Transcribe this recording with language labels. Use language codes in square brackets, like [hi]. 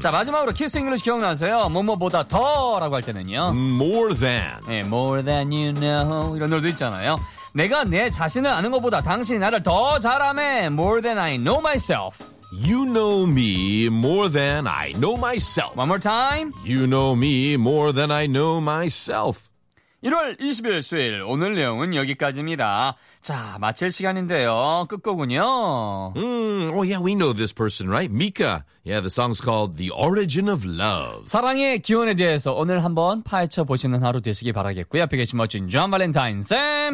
[ko] 자, 마지막으로 키스 잉글리시 기억나세요? 뭐뭐보다 더 라고 할 때는요. [en] More than. [ko] 네, [en] more than you know. [ko] 이런 노래도 있잖아요. 내가 내 자신을 아는 것보다 당신이 나를 더 잘 아매. [en] More than I know myself. You know me more than I know myself. One more time. You know me more than I know myself. [ko] 1월 20일 수요일 오늘 내용은 여기까지입니다. 자, 마칠 시간인데요. 끝곡은요. [en] Oh yeah, we know this person, right? Mika. Yeah, the song's called The Origin of Love. [ko] 사랑의 기원에 대해서 오늘 한번 파헤쳐 보시는 하루 되시기 바라겠고요. 앞에 계신 멋진 존 발렌타인 쌤.